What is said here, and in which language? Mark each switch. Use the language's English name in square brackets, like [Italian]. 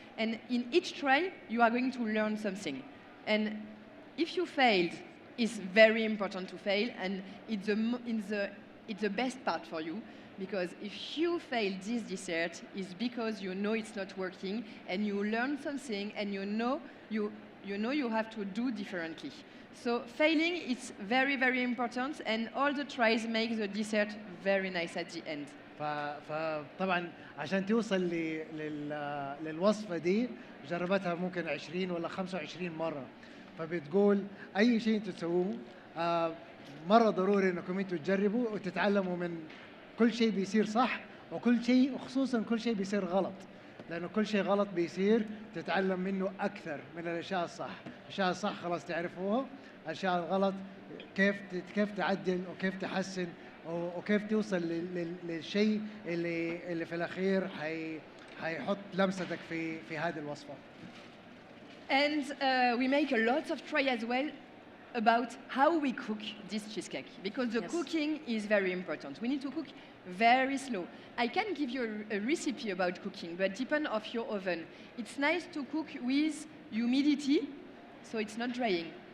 [English] And in each try, you are going to learn something. And if you failed, it's very important to fail, and it's the best part for you, because if you fail this dessert, it's because you know it's not working, and you learn something, and you know you have to do differently. So failing is very, very important, and all the tries make the dessert very nice at the end. [Arabic] فطبعا عشان توصل للوصفة دي جربتها ممكن 20 ولا 25 مرة، فبتقول أي شيء انتوا تسووه مرة ضروري انكم انتوا تجربوا وتتعلموا من كل شيء بيصير صح وكل شيء، وخصوصا كل شيء بيصير غلط، لأنه كل شيء غلط بيصير تتعلم منه أكثر من الأشياء الصح. الأشياء الصح خلاص تعرفوها، الأشياء الغلط كيف تعدل وكيف تحسن وكيف توصل للشيء اللي في الأخير حيحط لمستك في هذه الوصفة. [English] And we make a lot of try as well about how we cook this cheesecake, because the Yes. cooking is very important. We need to cook very slow. I can give you a recipe about cooking, but depend of your oven. It's nice to cook with humidity, so it's not drying.